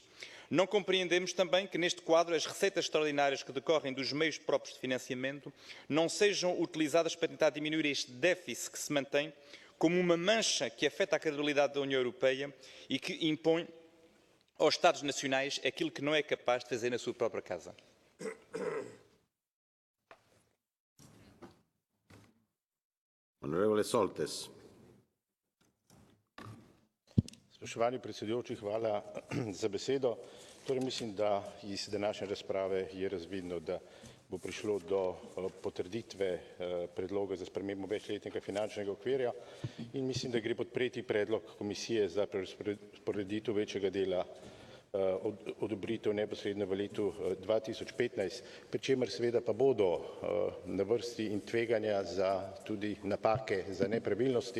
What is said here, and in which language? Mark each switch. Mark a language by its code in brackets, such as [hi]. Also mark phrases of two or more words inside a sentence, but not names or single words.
[pt] Não compreendemos também que, neste quadro, as receitas extraordinárias que decorrem dos meios próprios de financiamento não sejam utilizadas para tentar diminuir este déficit que se mantém como uma mancha que afeta a credibilidade da União Europeia e que impõe aos Estados nacionais aquilo que não é capaz de fazer na sua própria casa. [it] Onorevole Soltes. [sl] Spoštovani predsedujoči, hvala za besedo. Torej mislim, da iz današnje razprave je razvidno, da bo prišlo do potrditve predloga za spremembo večletnega finančnega okvirja in mislim, da gre podpreti predlog komisije za prerazporeditev večjega dela odobritev neposredno v letu 2015, pri čemer seveda pa bodo na vrsti in tveganja za tudi napake, za nepravilnosti.